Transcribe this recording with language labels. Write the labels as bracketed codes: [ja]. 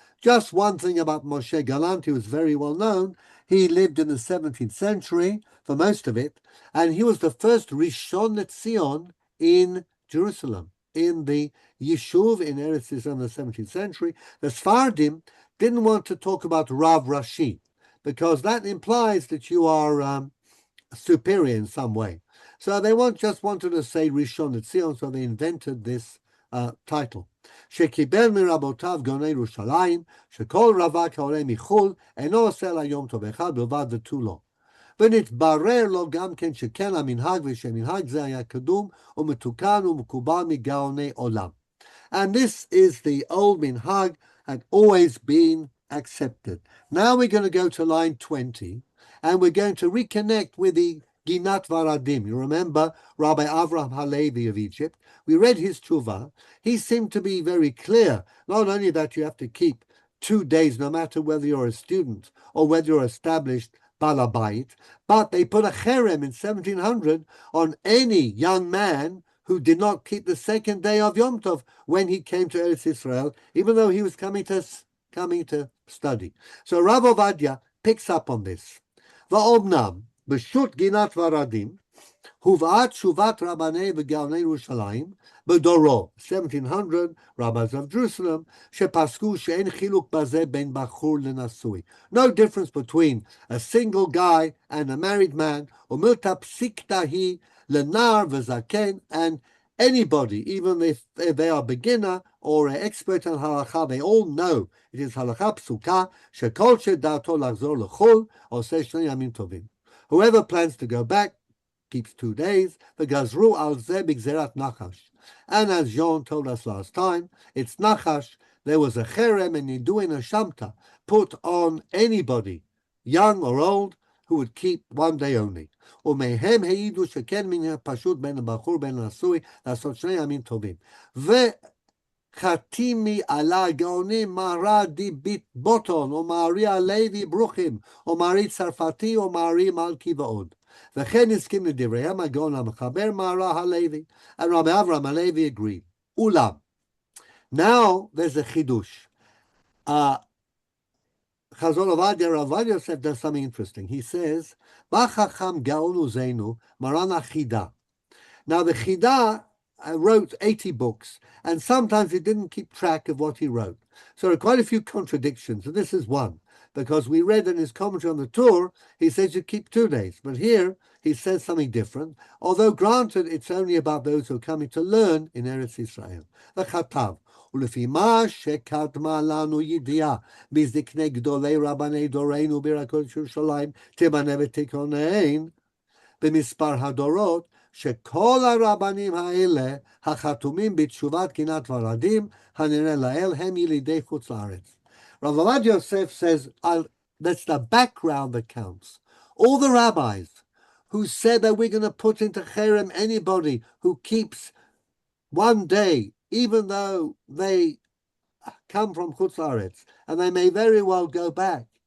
[en] Just one thing about Moshe Galanti was very well known. He lived in the 17th century, for most of it, and he was the first Rishon LeZion in Jerusalem, in the Yishuv in Eretz Yisrael in the 17th century. The Sfardim didn't want to talk about Rav Rashi, because that implies that you are superior in some way. So they just wanted to say Rishon LeZion, so they invented this title. [he] שקיבל מרבותיו גאוני ירושלים, שכל רווק העולה מחו"ל אינו עושה לה יום טוב אחד בלבד ותו לא. ונתברר לו גם כן שכן המנהג ושמנהג זה היה קדום ומתוקן ומקובל מגאוני עולם. [en] And this is the old minhag, had always been accepted. Now we're going to go to line 20, and we're going to reconnect with the Ginat Varadim. You remember Rabbi Avraham Halevi of Egypt. We read his tshuva. He seemed to be very clear, not only that you have to keep 2 days, no matter whether you're a student or whether you're established balabait, but they put a cherem in 1700 on any young man who did not keep the 2nd day of Yom Tov when he came to Eretz Israel, even though he was coming to study. So Rav Ovadia picks up on this. [he] Va'omnam, b'shut ginat varadim, הובאה תשובת רבני וגאוני ירושלים בדורו, 1700, [en] rabbis of Jerusalem, [he] שפסקו שאין חילוק בזה בין בחור לנשוי. [en] No difference between a single guy and a married man, [he] ומילתא פסיקתא היא לנער וזקן, [en] and anybody, even if they are beginner or an expert in halacha, they all know it is halacha psuka, [he] שכל שדעתו לחזור לחו"ל, עושה 2 ימים טובים. [en] Whoever plans to go back keeps 2 days. [he] V'gazru al zeh b'gzerat nachash. [en] And as John told us last time, it's nachash. There was a cherem and niduin a shamta put on anybody, young or old, who would keep 1 day only. [he] ומהם העידו שכן מן פשוט בין הבחור בין הנשוי לעשות 2 ימים טובים. וחתימי עלה הגאונים מהר"א די ביטבוטון, או מהרי הלוי ברוכים, או מהרי צרפתי, או מהרי מלכי ועוד. וכן הסכים לדבריהם הגאון המחבר מהר"ל הלוי, [en] and Rabbi Avraham Halevi agreed. Ulam. Now there's a chidush. Chazon Ovadia, Rav Ovadia Yosef does something interesting. He says, [he] Bachacham Gaon Uzenu Maran Achida. [en] Now the Chida wrote 80 books, and sometimes he didn't keep track of what he wrote. So there are quite a few contradictions, and this is one, because we read in his commentary on the Torah, he says you keep 2 days, but here he says something different, although granted it's only about those who are coming to learn in Eretz Israel. [he] The Chatav, ולפי מה שקדמה לנו ידיעה מזקני גדולי רבני דורנו בעיר הקודש ירושלים תיבנה ותיכונן במספר הדורות, שכל הרבנים האלה החתומים בתשובת קינת ורדים הנראה לאל הם ילידי חוץ לארץ. [en] Rav Ovadia Yosef says, that's the background that counts. All the rabbis who said that we're going to put into cherem anybody who keeps 1 day, even though they come from Chutz La'aretz, and they may very well go back.